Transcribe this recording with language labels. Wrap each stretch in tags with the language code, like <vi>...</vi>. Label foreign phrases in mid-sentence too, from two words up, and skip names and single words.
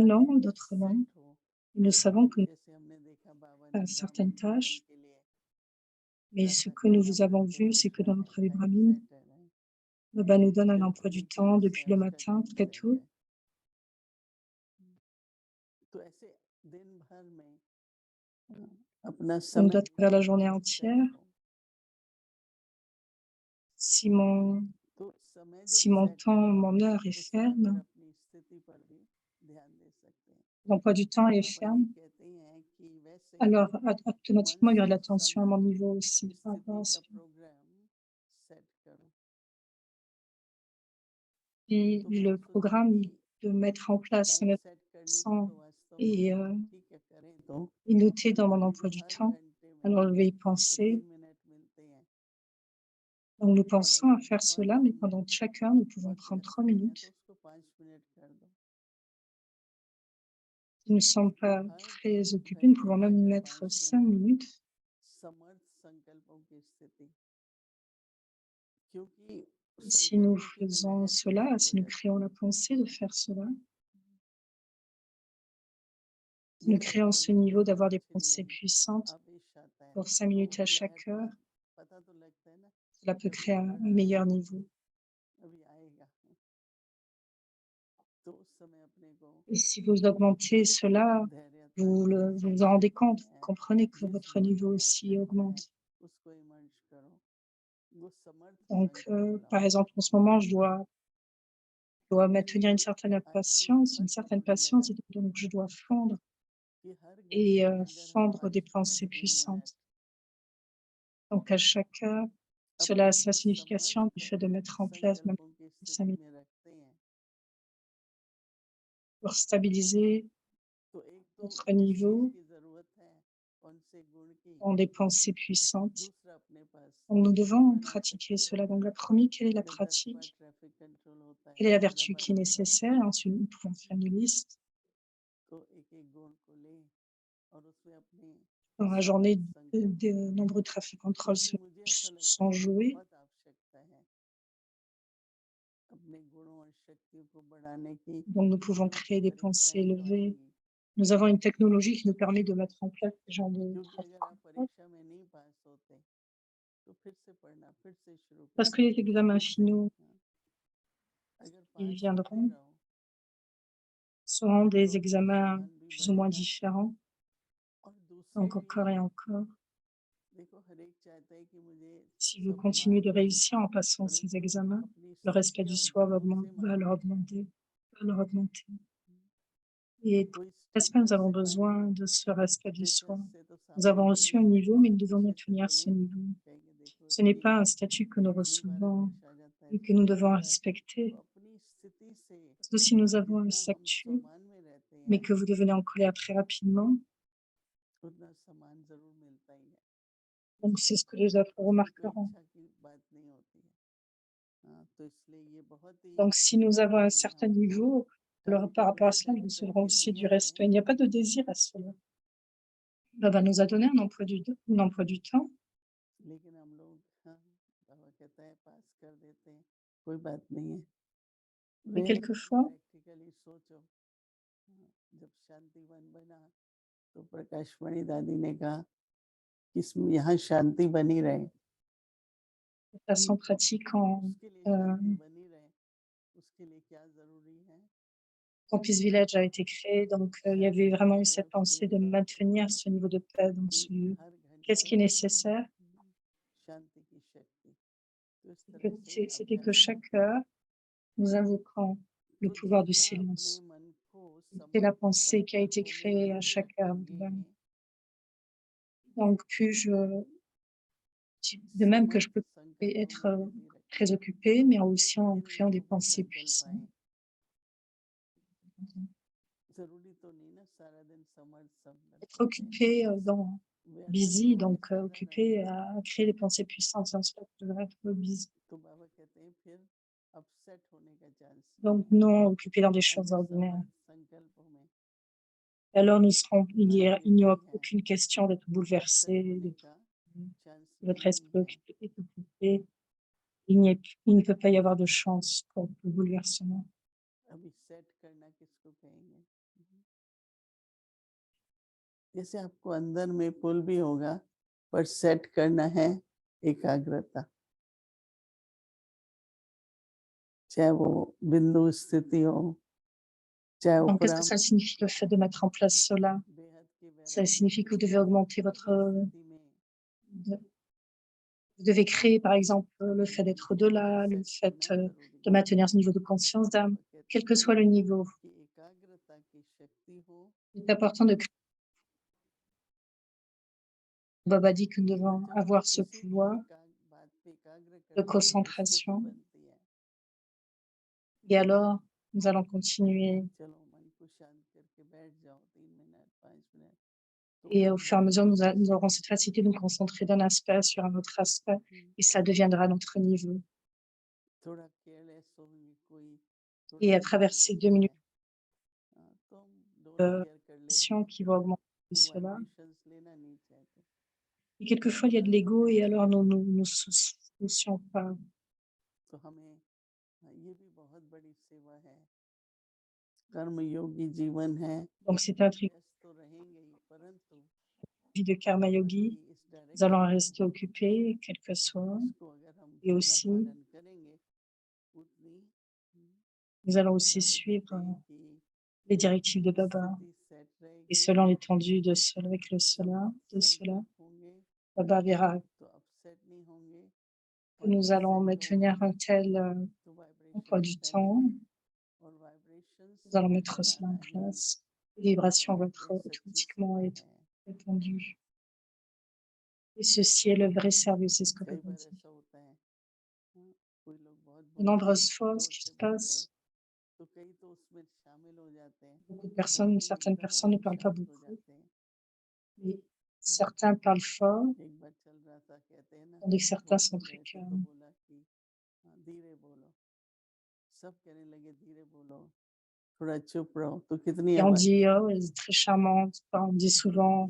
<hi>अगर</hi> <fr>non,</fr> <hi>एक</hi> <fr>d'autres non.</fr> <hi>सेट हो,</hi> <fr>Et nous savons que</fr> <hi>जैसे हमने देखा बाबा</hi> <fr>à</fr> <hi>ने</hi> <fr>certaines</fr> <hi>ब्राह्मण भोजन</hi> <fr>tâches,</fr> <hi>के लिए</hi> <fr>mais ce</fr> <hi>ऐसा</hi> <fr>que nous</fr> <hi>करना</hi> <fr>vous avons</fr> <hi>पड़ते हैं,</hi> <fr>vu, c'est que</fr> <hi>उसका</hi> <fr>dans notre vie</fr> <hi>टाइम</hi> <fr>brahmine,</fr> <hi>सेट है,</hi> <fr>Baba nous donne un emploi</fr> <hi>बिल्कुल</hi> <fr>du</fr> <hi>ही</hi> <fr>temps</fr> <hi>तरह</hi> <fr>depuis</fr> <hi>से</hi> <fr>le</fr> <hi>उसका</hi> <fr>matin</fr> <hi>टाइम</hi> <fr>très</fr> <hi>सेट</hi> <fr>tôt.</fr> <hi>है। तो ऐसे दिन भर में अपना</hi> <fr>On</fr> <hi>समय</hi> <fr>doit faire la journée</fr> <hi>अगर</hi> <fr>entière.</fr> <hi>सेट हो,</hi> <fr>Si mon,</fr> <hi>तो समय जब</hi> <fr>si mon</fr> <hi>सेट</hi> <fr>temps,</fr> <hi>हो</hi> <fr>mon heure est</fr> <hi>उसमें फिर</hi> <fr>ferme,</fr> <hi>अपनी स्थिति पर भी ध्यान दे सकते हैं।</hi> <fr>l'emploi du temps est</fr> <hi>बाबा ये</hi> <fr>ferme,</fr> <hi>कहते हैं कि वैसे ही</hi> <fr>alors</fr> <hi>मन</hi> <fr>automatiquement, il y aura de</fr> <hi>से</hi> <fr>l'attention à mon</fr> <hi>समाधि</hi> <fr>niveau aussi par rapport</fr> <hi>स्थिति</hi> <fr>à</fr> <hi>का</hi> <fr>cela.</fr> <hi>प्रोग्राम सेट करो।</hi> <fr>Et</fr> <hi>तो मैं</hi> <fr>le</fr> <hi>सोचूं</hi> <fr>programme</fr> <hi>कि</hi> <fr>de mettre en place</fr> <hi>टाइम</hi> <fr>un</fr> <hi>सेट करने की</hi> <fr>accent</fr> <hi>तो वास्तव</hi> <fr>et,</fr> <hi>में ठीक है करें तो</hi> <fr>et noter dans mon</fr> <hi>लेकिन</hi> <fr>emploi du</fr> <hi>हर</hi> <fr>temps,</fr> <hi>घंटे में</hi> <fr>alors je vais y</fr> <hi>हमको</hi> <fr>penser.</fr> <hi>3 मिनट मिलते हैं</hi> <fr>Donc nous</fr> <hi>और</hi> <fr>pensons à</fr> <hi>अगर</hi> <fr>faire</fr> <hi>बहुत</hi> <fr>cela, mais pendant chaque heure, nous pouvons</fr> <hi>बहुत</hi> <fr>prendre 3</fr> <hi>व्यस्त हैं तो</hi> <fr>minutes.</fr> <hi>उसको 5 मिनट कर दो।</hi> <fr>Si nous ne sommes</fr> <hi>तो</hi> <fr>pas</fr> <hi>हर</hi> <fr>très occupés, nous</fr> <hi>घंटे</hi> <fr>pouvons</fr> <hi>में</hi> <fr>même</fr> <hi>अगर</hi> <fr>mettre</fr> <hi>5</hi> <fr>5</fr> <hi>मिनट</hi> <fr>minutes.</fr> <hi>समर्थ संकल्पों की स्थिति, क्योंकि</hi> <fr>Si nous</fr> <hi>संकल्प के</hi> <fr>faisons</fr> <hi>बगैर</hi> <fr>cela,</fr> <hi>कुछ नहीं हो</hi> <fr>si nous</fr> <hi>जाता।</hi> <fr>créons la pensée de faire cela, si</fr> <hi>ये</hi> <fr>nous</fr> <hi>पल</hi> <fr>créons</fr> <hi>भर</hi> <fr>ce</fr> <hi>में</hi> <fr>niveau</fr> <hi>कोई</hi> <fr>d'avoir</fr> <hi>बात</hi> <fr>des</fr> <hi>अच्छी नहीं</hi> <fr>pensées</fr> <hi>लगी,</hi> <fr>puissantes</fr> <hi>आवेश आता है</hi> <fr>pour 5</fr> <hi>तो</hi> <fr>minutes à</fr> <hi>लहर</hi> <fr>chaque heure,</fr> <hi>पता तो लगता है ना</hi> <fr>cela</fr> <hi>कि</hi> <fr>peut</fr> <hi>अभी</hi> <fr>créer un</fr> <hi>बढ़ रहा</hi> <fr>meilleur</fr> <hi>है,</hi> <fr>niveau.</fr> <hi>अभी आएगा। तो उस समय अपने को</hi> <fr>Et si vous augmentez cela,</fr> <hi>धैर्यता</hi> <fr>vous</fr> <hi>के</hi> <fr>vous</fr> <hi>साथ</hi> <fr>en rendez compte, vous</fr> <hi>है,</hi> <fr>comprenez que</fr> <hi>जिस</hi> <fr>votre</fr> <hi>गुण</hi> <fr>niveau</fr> <hi>में</hi> <fr>aussi</fr> <hi>आवश्यकता है</hi> <fr>augmente.</fr> <hi>उसको इमर्ज करो, वो समर्थ</hi> <fr>Donc,</fr> <hi>संकल्प</hi> <fr>par</fr> <hi>लाओ।</hi> <fr>exemple, en ce moment, je dois maintenir une</fr> <hi>क्योंकि</hi> <fr>certaine</fr> <hi>आज मुझे</hi> <fr>patience,</fr> <hi>मुझे लगा</hi> <fr>et donc je dois fondre</fr> <hi>कि हर</hi> <fr>et</fr> <hi>घंटे में अगर हम</hi> <fr>fondre</fr> <hi>5</hi> <fr>des</fr> <hi>मिनट</hi> <fr>pensées</fr> <hi>3 मिनट</hi> <fr>puissantes. Donc, à chaque heure, cela</fr> <hi>अपने</hi> <fr>a sa</fr> <hi>को</hi> <fr>signification du</fr> <hi>समर्थ</hi> <fr>fait de mettre en place, même</fr> <hi>संकल्पों की</hi> <fr>5</fr> <hi>स्थिति</hi> <fr>minutes,</fr> <hi>में रखते हैं</hi> <fr>pour stabiliser</fr> <hi>तो एक तो</hi> <fr>notre</fr> <hi>जिस चीज</hi> <fr>niveau</fr> <hi>की जरूरत है कौन से गुण की,</hi> <fr>dans des pensées puissantes.</fr> <hi>दूसरा अपने पास</hi> <fr>Donc, nous devons</fr> <hi>नियंत्रण आ</hi> <fr>pratiquer</fr> <hi>सकते हैं।</hi> <fr>cela. Donc, la première, quelle est la</fr> <hi>अगर 10 बार</hi> <fr>pratique?</fr> <en>traffic control</en> <hi>होता है,</hi> <fr>Quelle est la</fr> <hi>15</hi> <fr>vertu</fr> <hi>बार</hi> <fr>qui est</fr> <hi>होता है,</hi> <fr>nécessaire? Ensuite, nous pouvons faire une liste</fr> <hi>तो एक एक गुण को ले और उसमें अपने</hi> <fr>dans la journée</fr> <hi>समर्थ संकल्प</hi> <fr>de</fr> <hi>लो।</hi> <fr>nombreux</fr> <en>traffic control</en> <hi>क्योंकि मुझे ऐसा लगता</hi> <fr>sont</fr> <hi>है कि</hi> <fr>joués.</fr> <hi>बहुत आवश्यकता है अपने गुणों और शक्तियों को बढ़ाने की,</hi> <fr>Donc, nous pouvons</fr> <hi>क्योंकि</hi> <fr>créer des pensées</fr> <hi>परीक्षाएं तो</hi> <fr>élevées.</fr> <hi>आएंगी।</hi> <fr>Nous avons une technologie qui nous permet de mettre en place ce genre de</fr> <hi>क्योंकि</hi> <fr>trafic</fr> <hi>अगर आप</hi> <fr>control.</fr> <hi>परीक्षा में नहीं पास होते तो फिर से पढ़ना, फिर से शुरू</hi> <fr>Parce que</fr> <hi>करना,</hi> <fr>les examens</fr> <hi>फिर से,</hi> <fr>finaux</fr> <hi>हाँ। अगर</hi> <fr>qui</fr> <hi>पास होते</hi> <fr>viendront</fr> <hi>रहो</hi> <fr>seront</fr> <hi>तो</hi> <fr>des</fr> <hi>अपना</hi> <fr>examens</fr> <hi>सम्मान भी</hi> <fr>plus ou moins</fr> <hi>बढ़ेगा</hi> <fr>différents,</fr> <hi>और दूसरे</hi> <fr>donc</fr> <hi>भी</hi> <fr>encore et encore.</fr> <hi>देखो हर एक चाहता है कि मुझे</hi> <fr>Si vous continuez</fr> <hi>सम्मान</hi> <fr>de</fr> <hi>मिले,</hi> <fr>réussir en passant ces</fr> <hi>परंतु</hi> <fr>examens,</fr> <hi>अपनी</hi> <fr>le respect</fr> <hi>स्थिति</hi> <fr>du</fr> <hi>और</hi> <fr>soi</fr> <hi>गुणों से</hi> <fr>va</fr> <hi>मान</hi> <fr>leur</fr> <hi>नहीं रहा</hi> <fr>augmenter, va leur augmenter. Et pour</fr> <hi>कोई</hi> <fr>ce respect, nous</fr> <hi>स्टेटस</hi> <fr>avons</fr> <hi>से मान</hi> <fr>besoin</fr> <hi>नहीं</hi> <fr>de</fr> <hi>रहा,</hi> <fr>ce respect du soi.</fr> <hi>स्टेटस से तो</hi> <fr>Nous</fr> <hi>सामने</hi> <fr>avons reçu un</fr> <hi>कहेंगे</hi> <fr>niveau, mais nous devons</fr> <hi>अच्छे से</hi> <fr>maintenir</fr> <hi>तो</hi> <fr>ce</fr> <hi>नहीं,</hi> <fr>niveau.</fr> <hi>कहेंगे देखो</hi> <fr>Ce n'est</fr> <hi>इसकी</hi> <fr>pas un statut que nous</fr> <hi>इतनी बार</hi> <fr>recevons</fr> <hi>हमेशा आ जाता है,</hi> <fr>et que nous devons</fr> <hi>तो</hi> <fr>respecter.</fr> <hi>अपनी स्थिति से</hi> <fr>Parce que si nous avons un</fr> <hi>जितना हम</hi> <fr>statut,</fr> <hi>सम्मान में रहते</hi> <fr>mais</fr> <hi>हैं</hi> <fr>que vous devenez en colère très rapidement,</fr> <hi>उतना सम्मान जरूर मिलता ही है,</hi> <fr>donc c'est ce que les autres</fr> <hi>उसमें कोई</hi> <fr>remarqueront.</fr> <hi>इच्छा की बात नहीं होती है। हाँ, तो इसलिए ये बहुत ही</hi> <fr>Donc si nous avons un</fr> <hi>अपने</hi> <fr>certain</fr> <hi>आप को</hi> <fr>niveau, alors</fr> <hi>टाइम</hi> <fr>par</fr> <hi>टेबल</hi> <fr>rapport à cela,</fr> <hi>सेट</hi> <fr>nous recevrons</fr> <hi>करके</hi> <fr>aussi du</fr> <hi>दिया है।</hi> <fr>respect. Il n'y a pas de désir à cela. Baba nous a donné un emploi du temps,</fr> <hi>लेकिन हम लोग, हाँ, बाबा कहता है पास कर देते हैं, कोई बात नहीं है।</hi> <fr>mais</fr> <hi>रियलिस्टिक</hi> <fr>quelquefois,</fr> <hi>प्रैक्टिकली सोचो, हाँ, जब शांतिवन बना तो प्रकाशमणि दादी ने कहा कि इसमें यहाँ शांति बनी रहे,</hi> <fr>de façon pratique,</fr> <hi>उसके लिए शांति बनी रहे, उसके लिए क्या जरूरी है?</hi> <fr>Campus Village a été créé, donc il y avait</fr> <hi>शांति</hi> <fr>vraiment eu</fr> <hi>जो है</hi> <fr>cette</fr> <hi>उसके</hi> <fr>pensée de</fr> <hi>लिए</hi> <fr>maintenir ce niveau de paix dans ce lieu.</fr> <hi>हर</hi> <fr>Qu'est-ce</fr> <hi>घंटे</hi> <fr>qui est nécessaire?</fr> <hi>शांति की शक्ति, तो इस तरह से</hi> <fr>C'était que</fr> <hi>अभ्यास</hi> <fr>chaque</fr> <hi>करते हैं।</hi> <fr>heure, nous invoquons le</fr> <hi>तो</hi> <fr>pouvoir du</fr> <hi>जितना अपने</hi> <fr>silence.</fr> <hi>मन को</hi> <fr>C'est la</fr> <hi>समर्थ</hi> <fr>pensée qui a été</fr> <hi>संकल्पों में</hi> <fr>créée à</fr> <hi>दृढ़</hi> <fr>chaque heure.</fr> <hi>रखेंगे,</hi> <fr>Donc, de même que je</fr> <hi>समर्थ</hi> <fr>peux</fr> <hi>संकल्पों</hi> <fr>être</fr> <hi>में वृद्धि</hi> <fr>très</fr> <hi>रखेंगे,</hi> <fr>occupée, mais aussi en</fr> <hi>फिर</hi> <fr>créant des</fr> <hi>उनको भी</hi> <fr>pensées</fr> <hi>संकल्प</hi> <fr>puissantes.</fr> <hi>आए। जरूरी तो नहीं ना सारा दिन समर्थ संकल्प</hi> <fr>Être occupé busy, donc</fr> <hi>हमेशा ना</hi> <fr>occupé</fr> <hi>रहे</hi> <fr>à créer des pensées puissantes, sans cela, je devrais être busy.</fr> <hi>तो बाबा कहते हैं फिर अपसेट होने का चांस</hi> <fr>Donc,</fr> <hi>नहीं है।</hi> <fr>non occupé dans des choses</fr> <hi>अगर</hi> <fr>ordinaires.</fr> <hi>समर्थ संकल्पों में</hi> <fr>Alors, il n'y</fr> <hi>अपना</hi> <fr>aura</fr> <hi>वृद्धि है</hi> <fr>aucune question d'être</fr> <hi>तो अपसेट</hi> <fr>bouleversé.</fr> <hi>होने का चांस</hi> <fr>votre esprit est occupé, il ne peut pas y avoir de chance pour le bouleversement.</fr> <hi>अभी सेट करना किसको कहेंगे? जैसे आपको अंदर में पुल भी होगा, पर सेट करना है एकाग्रता। चाहे वो बिंदु स्थिति हो, चाहे</hi> <fr>Donc, qu'est-ce que</fr> <hi>उपराम</hi> <fr>ça signifie le fait de mettre en place cela?</fr> <hi>बेहद की</hi> <fr>Ça</fr> <hi>वैराग्य</hi> <fr>signifie que vous devez augmenter votre,</fr> <hi>स्थिति में</hi> <fr>vous devez créer, par exemple, le fait d'être au-delà, le fait de maintenir ce niveau de conscience d'âme, quel que soit le niveau.</fr> <hi>कि एकाग्रता की शक्ति हो,</hi> <fr>Il est important de créer. Baba dit que nous devons</fr> <hi>जब</hi> <fr>avoir ce</fr> <hi>किसी भी</hi> <fr>pouvoir</fr> <hi>बात पे एकाग्र</hi> <fr>de</fr> <hi>करते हैं, तो स्थिति</hi> <fr>concentration.</fr> <hi>बनती है।</hi> <fr>Et alors, nous allons continuer.</fr> <hi>चलो मन को शांत करके बैठ जाओ 3 मिनट 5 मिनट। तो</hi> <fr>Et</fr> <hi>एक</hi> <fr>au fur et à</fr> <hi>बार</hi> <fr>mesure, nous aurons cette facilité de nous concentrer d'un aspect sur un autre aspect, et cela deviendra notre niveau.</fr> <hi>थोड़ा केयरलेस हो गई कोई, थोड़ी</hi> <fr>Et à</fr> <hi>इधर</hi> <fr>travers</fr> <hi>उधर</hi> <fr>ces</fr> <hi>हो</hi> <fr>2 minutes</fr> <hi>गया, तो हम</hi> <en>don't care</en> <hi>कर लेते हैं,</hi> <fr>qui vont augmenter</fr> <hi>वो</hi> <fr>cela.</fr> <hi>वाइब्रेशंस लेना नहीं चाहते।</hi> <fr>Et quelquefois, il y a de l'ego, et alors nous soucions pas.</fr> <hi>तो हमें ये भी बहुत बड़ी सेवा है, कर्म योगी जीवन है,</hi> <fr>Donc, c'est un truc</fr> <hi>व्यस्त तो रहेंगे ही, परंतु</hi> <fr>vie de</fr> <hi>कर्म योगी. इस</hi> <fr>Nous allons</fr> <hi>डायरेक्शन</hi> <fr>rester occupés, quel que soit.</fr> <hi>उसको अगर हम</hi> <fr>Et</fr> <hi>पूरा</hi> <fr>aussi,</fr> <hi>पालन करेंगे, उतनी</hi> <fr>nous allons aussi</fr> <hi>बाबा</hi> <fr>suivre</fr> <hi>कहते हैं कि</hi> <fr>les directives de Baba.</fr> <hi>स्थिति सेट</hi> <fr>Et</fr> <hi>रहेगी,</hi> <fr>selon l'étendue de cela, avec le cela, de</fr> <hi>संकट</hi> <fr>cela,</fr> <hi>होंगे</hi> <fr>Baba verra</fr> <hi>तो अपसेट नहीं होंगे,</hi> <fr>que</fr> <hi>और</hi> <fr>nous</fr> <hi>जब</hi> <fr>allons</fr> <hi>सेट</hi> <fr>maintenir</fr> <hi>होंगे</hi> <fr>un tel</fr> <hi>तो</hi> <fr>emploi</fr> <hi>वाइब्रेशंस</hi> <fr>du</fr> <hi>फैलेंगे,</hi> <fr>temps.</fr> <hi>और वाइब्रेशंस</hi> <fr>Nous allons mettre cela en</fr> <hi>फैलाना ही</hi> <fr>place. Les vibrations vont être</fr> <hi>ये सच्ची</hi> <fr>automatiquement</fr> <hi>सेवा</hi> <fr>être</fr> <hi>है।</hi> <fr>répandues. Et ceci est le vrai service, c'est ce que</fr> <hi>कई</hi> <fr>Baba</fr> <hi>बार</hi> <fr>dit.</fr> <hi>ऐसा होता है, कोई लोग बहुत</hi> <fr>De</fr> <hi>बोलते हैं,</hi> <fr>nombreuses fois,</fr> <hi>जोर</hi> <fr>ce qui</fr> <hi>से</hi> <fr>se</fr> <hi>बोलते हैं,</hi> <fr>passe,</fr> <hi>तो कई तो उसमें शामिल हो जाते हैं,</hi> <fr>beaucoup de</fr> <hi>और</hi> <fr>personnes,</fr> <hi>कई</hi> <fr>certaines</fr> <hi>एकदम</hi> <fr>personnes ne</fr> <hi>आप</hi> <fr>parlent pas</fr> <hi>शांत हो</hi> <fr>beaucoup,</fr> <hi>जाते हैं।</hi> <fr>mais certains parlent fort,</fr> <hi>एक बार चल रहा था, कहते हैं ना,</hi> <fr>tandis que certains</fr> <hi>बोलते</hi> <fr>sont très</fr> <hi>गए थे तो</hi> <fr>calmes.</fr> <hi>बोला कि धीरे बोलो, सब कहने लगे धीरे बोलो, थोड़ा चुप रहो, तो कितनी</hi> <fr>Et on</fr> <hi>आवाज</hi> <fr>dit, oh, elle est très charmante. On dit souvent,</fr>